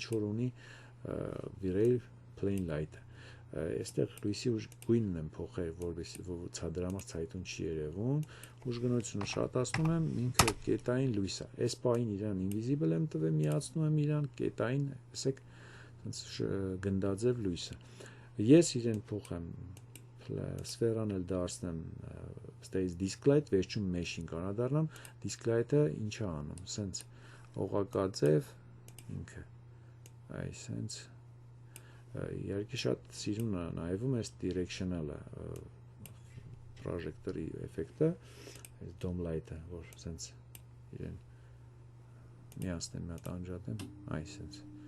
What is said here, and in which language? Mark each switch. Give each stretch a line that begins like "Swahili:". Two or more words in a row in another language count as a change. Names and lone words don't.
Armenian: որ ունի
English: V-Ray plane light-ը։
Armenian: Այստեղ լույսի գույնն եմ փոխել, որովհետեւ դրա համար ցայտուն չի երևում, ուժգնությունը շատացնում եմ, ինքը կետային լույս է։ Այս պահին իրան invisible եմ տվել, միացնում եմ իրան կետային, տեսեք, գնդաձև լույսը։ Ես իրեն փոխեմ սֆերան էլ դարձնեմ ստեյս disc-light, վերջում mesh-ին կանադառնամ, disc-light-ը ինչ է անում, սենց օղակաձև ինքը, այ սենց իհարկե շատ սիրուն է նայվում այս
English: directional-ը projector-ի
Armenian: էֆեկտը, այս
English: dome light-ը,
Armenian: որ սենց իրեն միացնեմ, մի հատ անջատեմ, այ սենց